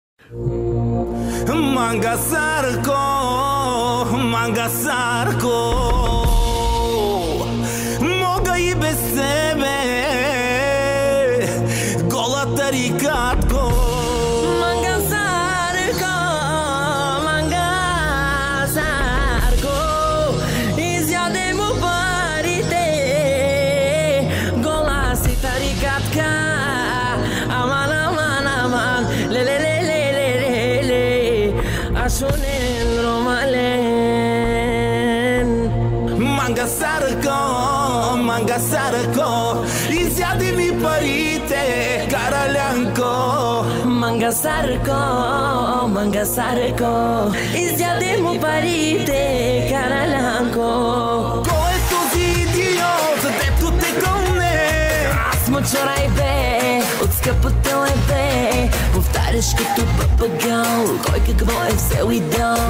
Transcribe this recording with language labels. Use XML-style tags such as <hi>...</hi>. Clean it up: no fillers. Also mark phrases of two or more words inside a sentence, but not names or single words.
<bg>Манга Сарко, мога и без себе, гола тарикатко. Манга Сарко, изяде му парите, гола си тарикатка.</bg> <rom>Аман, ле, ашонен ромален.</rom> <bg>Манга Сарко, изяде ми парите, каралянко. Манга Сарко, изяде му парите, каралянко. Кой е този идиот, дето те гълне? Аз му чорай бе, от скъпото е бе, повтаряш като папагал, кой какво е взел и дал.</bg>